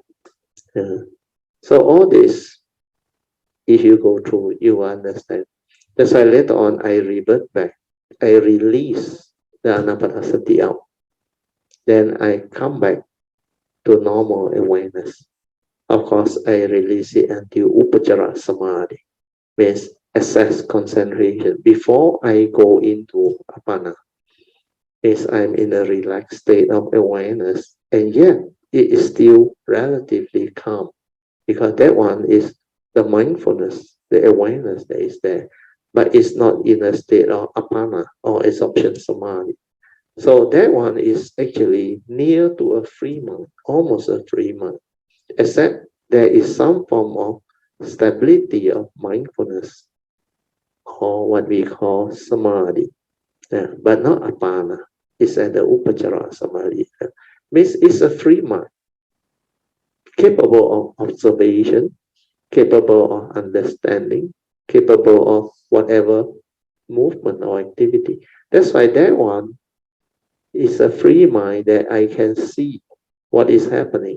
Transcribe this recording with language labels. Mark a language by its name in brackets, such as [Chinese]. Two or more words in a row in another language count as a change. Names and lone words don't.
[English] So all this, if you go through, you understand. That's why later on I revert back. I release the anapanasati out. Then I come back to normal awareness. Of course, I release it until [Pali] upachara samadhi, [English] means assess concentration. Before I go into apana, is I'm in a relaxed state of awareness, and yet it is still relatively calm, because that one is the mindfulness, the awareness that is there, but it's not in a state of apana or absorption samadhi. So that one is actually near to a free mind, almost a free mind, except there is some form of stability of mindfulness, or what we call samadhi, but not apana. It's at the [Pali] upachara samadhi. [English] Means it's a free mind, capable of observation, capable of understanding, capable of whatever movement or activity. That's why that one is a free mind that I can see what is happening.